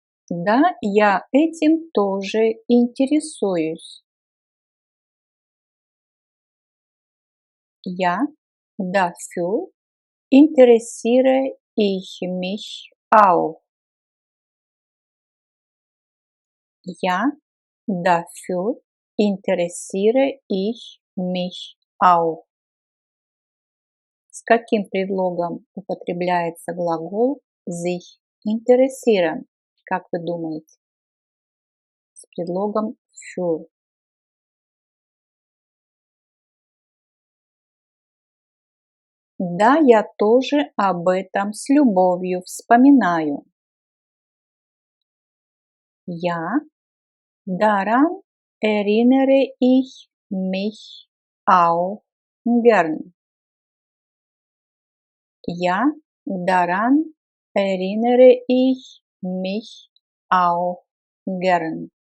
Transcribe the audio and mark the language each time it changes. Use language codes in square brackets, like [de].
[ru] Да, я этим тоже интересуюсь. [de] Ja, dafür interessiere ich mich auch. Ja, dafür interessiere ich mich auch. [ru] С каким предлогом употребляется глагол sich interessieren? Как вы думаете? С предлогом für. Да, я тоже об этом с любовью вспоминаю. [de] Ja, daran erinnere ich mich auch gern. Ja, daran erinnere ich mich auch gern.